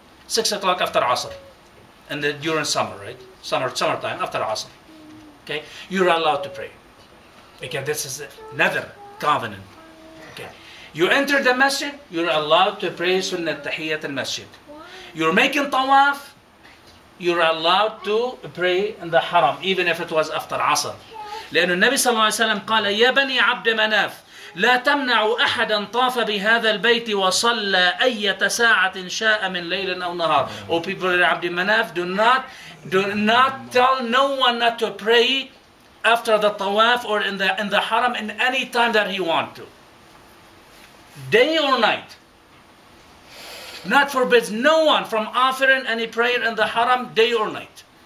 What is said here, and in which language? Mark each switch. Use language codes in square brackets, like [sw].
[en] 6 o'clock after Asr. And during summer, right? Summertime after Asr. Okay? You're allowed to pray. Because this is another covenant. Okay? You enter the masjid, you're allowed to pray Sunnah Tahiyat al-Masjid. You're making tawaf, you're allowed to pray in the haram, even if it was after Asr. [ar] لأن النبي صلى الله عليه وسلم قال يا بني عبد مناف لا تمنعوا أحدا طاف بهذا البيت وصلى أية ساعة شاء من ليل أو نهار. [en] O people of Abd Manaf, do not tell no one not to pray after the tawaf or in the haram in any time that he want to. Day or night. Not forbids no one from offering any prayer in the haram day or night.